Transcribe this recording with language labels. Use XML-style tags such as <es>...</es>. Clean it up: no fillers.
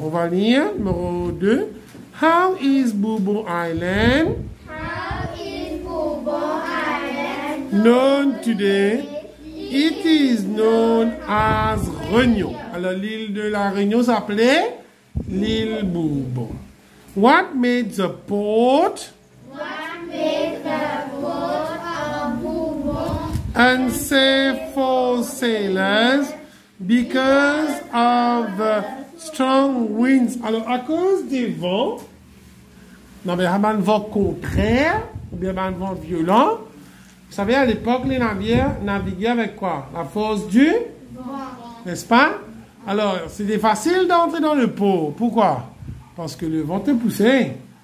<fr>On va lire numéro 2.</fr> <en>How is Bourbon Island How is Bourbon Island known today? It is known as Réunion.</en> <fr>Alors, l'île de la Réunion s'appelait l'île Bourbon.</fr> <en>What made the port What made the port of Bourbon unsafe for sailors? Because of the strong winds.</en> <fr>Alors, à cause des vents, non, mais un vent contraire, ou bien un vent violent. Vous savez, à l'époque, les navires naviguaient avec quoi? La force du vent. N'est-ce pas? Alors, c'était facile d'entrer dans le port. Pourquoi? Parce que le vent te poussait.</fr>